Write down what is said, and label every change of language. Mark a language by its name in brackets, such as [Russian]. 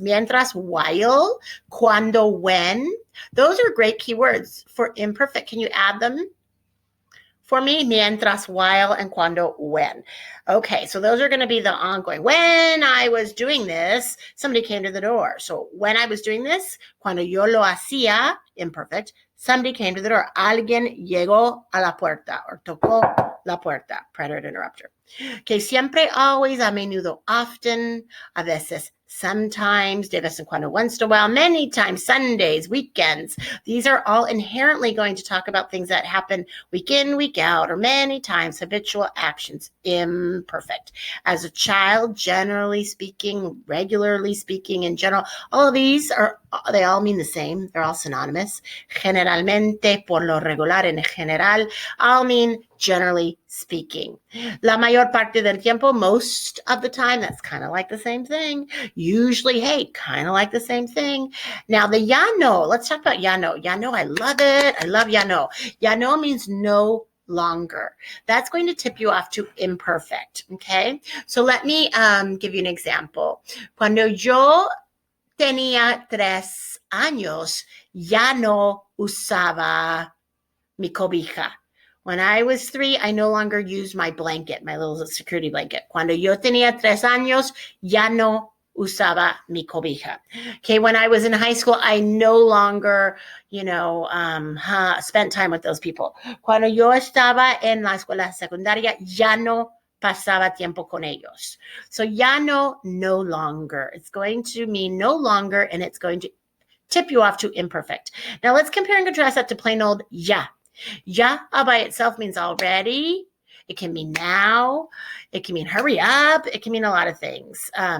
[English] Mientras, while, cuando, when. Those are great keywords for imperfect. Can you add them for me? Mientras, while, and cuando, when. Okay, so those are going to be the ongoing. When I was doing this, somebody came to the door. So when I was doing this, [Spanish] cuando yo lo hacía, [English] imperfect, somebody came to the door. [Spanish] Alguien llegó a la puerta or tocó la puerta. [English] Preterite interrupter. Okay, siempre, always, [Spanish] a menudo, [English] often, [Spanish] a veces, [English] sometimes, [Spanish] de vez en cuando, [English] once in a while, many times, Sundays, weekends. These are all inherently going to talk about things that happen week in, week out, or many times, habitual actions, imperfect. As a child, generally speaking, regularly speaking, in general, all of these they all mean the same. They're all synonymous. [Spanish] Generalmente, por lo regular, en general, [English] all mean generally speaking. [Spanish] La mayor parte del tiempo, [English] most of the time, that's kind of like the same thing. Usually, hey, kind of like the same thing. Now, the ya no, let's talk about ya no. Ya no, I love it. I love ya no. Ya no means no longer. That's going to tip you off to imperfect, okay? So let me give you an example. [Spanish] Cuando yo tenía 3 años, ya no usaba mi cobija. [English] When I was 3, I no longer used my blanket, my little security blanket. [Spanish] Cuando yo tenía 3 años, ya no usaba mi cobija. [English] Okay, when I was in high school, I no longer, spent time with those people. [Spanish] Cuando yo estaba en la escuela secundaria, ya no pasaba tiempo con ellos. [English] So ya no longer. It's going to mean no longer, and it's going to tip you off to imperfect. Now let's compare and contrast that to plain old ya. Ya by itself means already. It can mean now. It can mean hurry up. It can mean a lot of things.